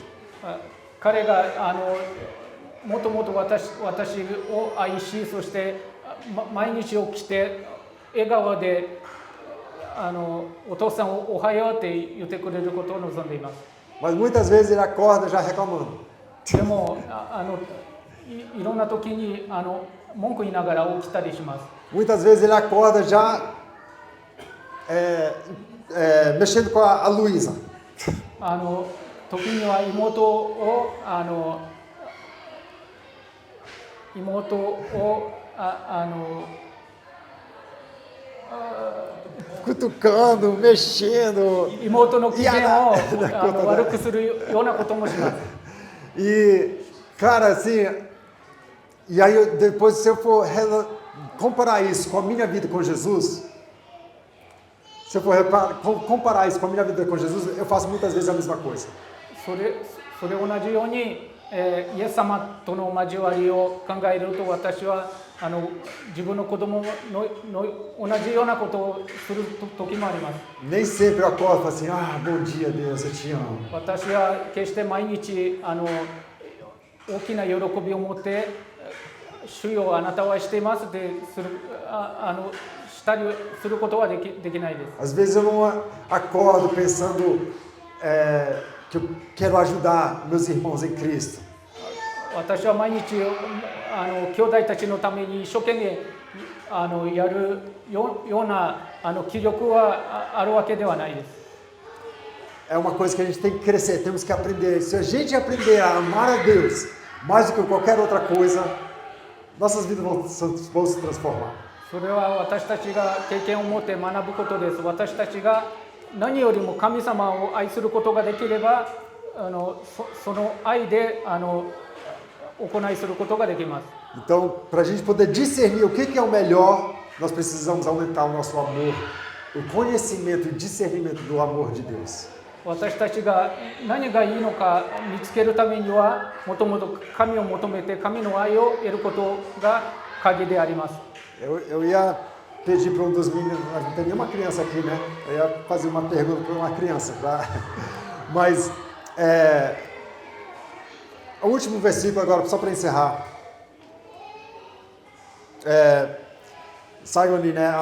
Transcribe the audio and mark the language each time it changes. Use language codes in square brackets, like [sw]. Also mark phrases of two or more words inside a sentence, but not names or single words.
[ja] 彼がもっともっと私を愛し、そして毎日起きて笑顔でお父さんおはようって言ってくれることを望んでいます。 [pt] Mas muitas vezes ele acorda já reclamando. [ja] でもいろんな時に文句言いながら起きたりします。 [pt] Muitas vezes ele acorda já mexendo com a Luísa. [ja] 時には妹を [pt] Cutucando, mexendo. [ja] 妹の機嫌を悪くするようなこともします。 [pt] E, cara, assim, e aí depois se eu for comparar isso com a minha vida com Jesus, Se eu for comparar isso com a minha vida com Jesus, eu faço muitas vezes a mesma coisa. [ja] それ同じように、イエス様との交わりを考えると私は自分の子供の同じようなことをする時もあります。 [pt] Nem sempre eu acordo e falo assim, ah, bom dia Deus, eu te amo. [ja] 私は決して毎日大きな喜びを持って主よあなたを愛していますってしたりすることはできないです。 [pt] Às vezes eu não acordo pensando que eu quero ajudar meus irmãos em Cristo. [ja] 私は毎日兄弟たちのために一生懸命やるような気力はあるわけではないです。 [pt] É uma coisa que a gente tem que crescer, temos que aprender. Se a gente aprender a amar a Deus mais do que qualquer outra coisa, nossas vidas vão se transformar. [ja] それは私たちが経験を持って学ぶことです。私たちが何よりも神様を愛することができれば、その愛で行いすることができます。 [pt] Então, para a gente poder discernir o que é o melhor, nós precisamos aumentar o nosso amor, o conhecimento e discernimento do amor de Deus. [ja] 私たちが何がいいのか見つけるためには、もともと神を求めて神の愛を得ることが鍵であります。 [pt] Eu ia pedir para dos meninos, não tem nenhuma criança aqui, né? Eu ia fazer uma pergunta para uma criança, mas o último versículo agora, só para encerrar. Saiam ali, né?